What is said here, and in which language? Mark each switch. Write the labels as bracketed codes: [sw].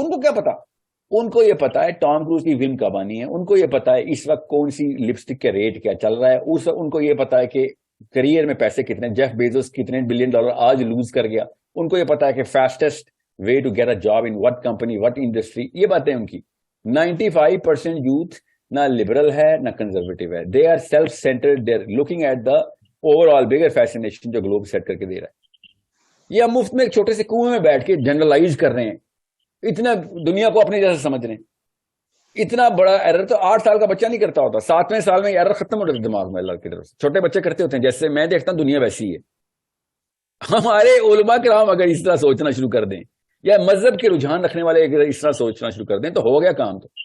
[ur] ان کو کیا پتا؟ ان کو یہ پتا ہے ٹام کروز کی فلم کب آنی ہے, ان کو یہ پتا ہے اس وقت کون سی لپسٹک کا ریٹ کیا چل رہا ہے, ان کو یہ پتا ہے کہ کریئر میں پیسے کتنے, جیف بیزوس کتنے $1 بلین آج لوز کر گیا. ان کو یہ پتا ہے کہ [en] Fastest way to get a job in what company, what industry. [ur] یہ باتیں ان کی. 95% یوتھ نہ لبرل ہے نہ کنزرویٹو ہے. [en] they are self centred, they are looking at the overall bigger fascination [ur] جو گلوب سیٹ کر کے دے رہا ہے. یہ ہم مفت میں ایک چھوٹے سے کنویں میں بیٹھ کے جنرلائز کر رہے ہیں, اتنا دنیا کو اپنے جیسا سمجھ رہے ہیں. اتنا بڑا ایرر تو 8 سال کا بچہ نہیں کرتا ہوتا, 7ویں سال میں ایرر ختم ہو جاتا ہے دماغ میں. اللہ کی طرف سے چھوٹے بچے کرتے ہوتے ہیں. جیسے میں دیکھتا ہوں دنیا ویسی ہے. ہمارے علماء کرام اگر اس طرح سوچنا شروع کر دیں, یا مذہب کے رجحان رکھنے والے اگر اس طرح سوچنا شروع کر دیں, تو ہو گیا کام.